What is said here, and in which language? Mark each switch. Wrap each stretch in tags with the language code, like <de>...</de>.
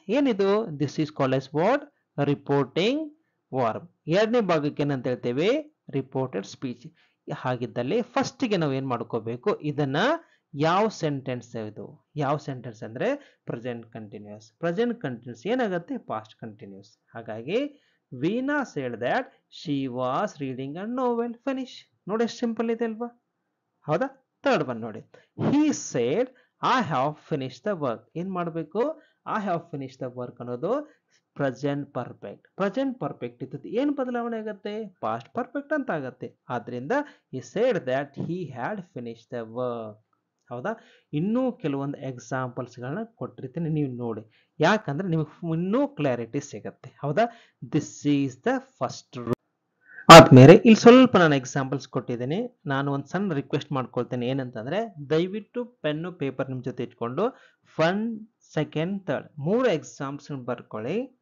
<kn>ಏನಿದು,</kn> <en>This is called as what, reporting verb.</en> <kn>ಎರಡನೇ ಭಾಗಕ್ಕೆ ಏನಂತ ಹೇಳ್ತೇವೆ, ರಿಪೋರ್ಟೆಡ್ ಸ್ಪೀಚ್. ಹಾಗಿದ್ದಲ್ಲಿ ಫಸ್ಟ್ಗೆ ನಾವು ಏನ್ ಮಾಡ್ಕೋಬೇಕು, ಇದನ್ನ ಯಾವ ಸೆಂಟೆನ್ಸ್ ಇದು, ಯಾವ ಸೆಂಟೆನ್ಸ್ ಅಂದ್ರೆ ಪ್ರೆಸೆಂಟ್ ಕಂಟಿನ್ಯೂಸ್. ಪ್ರೆಸೆಂಟ್ ಕಂಟಿನ್ಯೂಸ್ ಏನಾಗುತ್ತೆ, ಪಾಸ್ಟ್ ಕಂಟಿನ್ಯೂಸ್. ಹಾಗಾಗಿ</kn> <en>Veena said that she was reading a novel. Finish.</en> <kn>ನೋಡಿ ಎಷ್ಟು ಸಿಂಪಲ್ ಇದೆ ಅಲ್ವಾ, ಹೌದಾ.</kn> <en>third one</en> <kn>ನೋಡಿ,</kn> <en>he said I have finished the work.</en> <kn>ಏನ್ ಮಾಡಬೇಕು,</kn> <en>I have finished the work</en> <kn>ಅನ್ನೋದು ಪ್ರೆಸೆಂಟ್ ಪರ್ಫೆಕ್ಟ್. ಪ್ರೆಸೆಂಟ್ ಪರ್ಫೆಕ್ಟ್ ಇದ್ದದ್ದು ಏನು ಬದಲಾವಣೆ ಆಗುತ್ತೆ, ಪಾಸ್ಟ್ ಪರ್ಫೆಕ್ಟ್ ಅಂತ ಆಗುತ್ತೆ. ಆದ್ರಿಂದ</kn> <en>he said that he had finished the work.</en> <kn>ಹೌದಾ. ಇನ್ನೂ ಕೆಲವೊಂದು ಎಕ್ಸಾಂಪಲ್ಸ್ಗಳನ್ನ ಕೊಟ್ಟಿರ್ತೀನಿ, ನೀವು ನೋಡಿ, ಯಾಕಂದ್ರೆ ನಿಮಗೆ ಇನ್ನೂ ಕ್ಲಾರಿಟಿ ಸಿಗುತ್ತೆ. ಹೌದಾ.</kn> <en>This is the first rule.</en> <kn>ಆದ್ಮೇಲೆ ಇಲ್ಲಿ ಸ್ವಲ್ಪ ನಾನು ಎಕ್ಸಾಂಪಲ್ಸ್ ಕೊಟ್ಟಿದ್ದೀನಿ. ನಾನು ಒಂದು ಸಣ್ಣ ರಿಕ್ವೆಸ್ಟ್ ಮಾಡ್ಕೊಳ್ತೇನೆ, ಏನಂತಂದ್ರೆ ದಯವಿಟ್ಟು ಪೆನ್ನು ಪೇಪರ್ ನಿಮ್ಮ ಜೊತೆ ಇಟ್ಕೊಂಡು 1, 2, 3 ಮೂರು ಎಕ್ಸಾಮ್ಸ್ ಬರ್ಕೊಳ್ಳಿ.</kn>